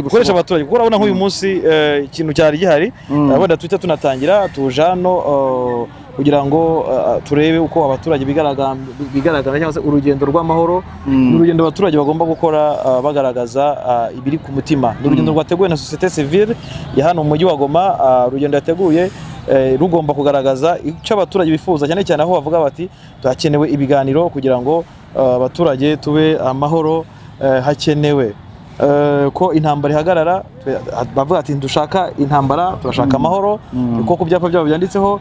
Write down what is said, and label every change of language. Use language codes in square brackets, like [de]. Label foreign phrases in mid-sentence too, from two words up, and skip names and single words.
[rw] bukoresha abaturage. Kuko urabona nk'uyu munsi ikintu cyari gihari, wenda twita tunatangira tujano kugira ngo turebe uko abaturage bigaragara cyangwa se urugendo rw'amahoro, n'urugendo abaturage bagomba gukora bagaragaza ibiri ku mutima. N'urugendo rwateguwe na [fr] société civile [rw] ya hano mu mujyi wa Goma, urugendo yateguye rugomba kugaragaza icyo abaturage bifuza, cyane cyane aho bavuga bati hakenewe ibiganiro kugira ngo abaturage tube amahoro, hakenewe ko intambara ihagarara. Bavuga ati dushaka intambara, turashaka amahoro, uko ku byapa byabo byanditseho.